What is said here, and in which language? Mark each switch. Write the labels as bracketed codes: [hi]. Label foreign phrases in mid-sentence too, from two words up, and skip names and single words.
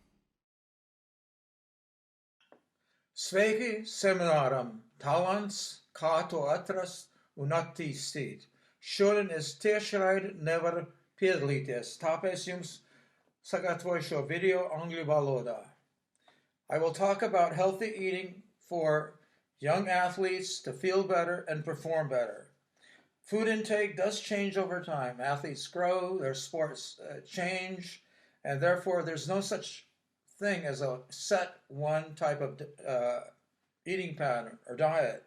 [lv] Sveiki semināram Talants, kā to atrast un attīstīt. Šodien es tiešraidi nevaru piedalīties, tāpēc jums sagatavoju šo video angļu valodā. [en] I will talk about healthy eating for young athletes to feel better and perform better. Food intake does change over time. Athletes grow, their sports change, and therefore there's no such thing as a set one type of eating pattern or diet.